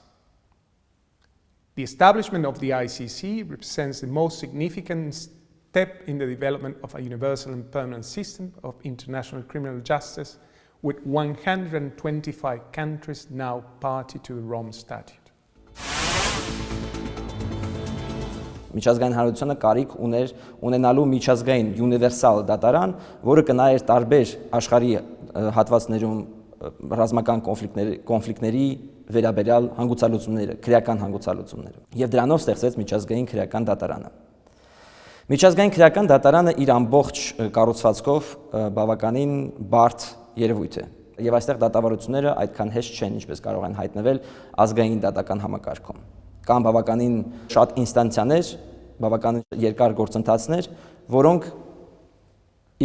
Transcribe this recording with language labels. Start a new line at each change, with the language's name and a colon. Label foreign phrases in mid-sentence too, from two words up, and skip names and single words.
English: The establishment of the ICC represents the most significant step in the development of a universal and permanent system of international criminal justice, with 125 countries now party to the Rome Statute.
Armenian: Միջազգային հանրությունը կարիք ուներ ունենալու միջազգային յունիվերսալ դատարան, որը կնայեր տարբեր աշխարհի հատվածներում ռազմական կոնֆլիկտների վերաբերյալ հանգուցալուծումները, քրեական հանգուցալուծումները, եւ դրանով ստեղծեց միջազգային քրեական դատարանը։ Միջազգային քրեական դատարանը իր ամբողջ կառուցվածքով բավականին բարդ երևույթ է, եւ այստեղ դատավարությունները այդքան հեշտ չեն, ինչպես կարող են հայտնվել ազգային դատական համակարգում։ Կան բավականին շատ ինստանցիաներ, բավականին երկար գործընթացներ, որոնք ի